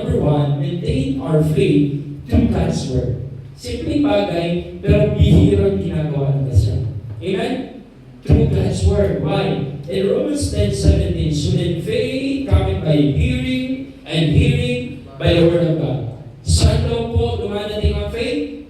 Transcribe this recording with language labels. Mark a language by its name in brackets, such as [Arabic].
[English] Number one, maintain our faith through God's Word. [Filipino] Simpleng bagay, pero bihirang ginagawa ng siya. [English] Amen? Through God's Word. Why? In Romans 10:17, so then faith coming by hearing, and hearing by the Word of God. [Filipino] Saan daw po dumadating ang faith?